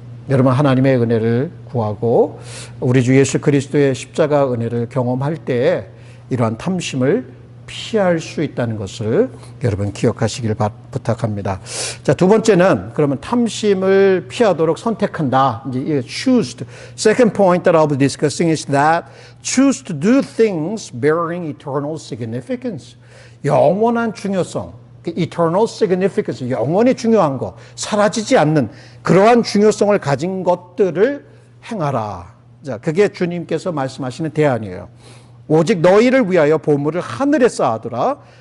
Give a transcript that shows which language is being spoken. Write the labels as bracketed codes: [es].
[ko] 여러분, 하나님의 은혜를 구하고 우리 주 예수 그리스도의 십자가 은혜를 경험할 때 이러한 탐심을 피할 수 있다는 것을 여러분 기억하시길 부탁합니다. 자, 두 번째는 그러면 탐심을 피하도록 선택한다. 이제 choose. [en] Second point that I'll be discussing is that choose to do things bearing eternal significance. [ko] 영원한 중요성, [en] eternal significance, [ko] 영원히 중요한 거, 사라지지 않는 그러한 중요성을 가진 것들을 행하라. 자, 그게 주님께서 말씀하시는 대안이에요. 오직 너희를 위하여 보물을 하늘에 쌓아두라.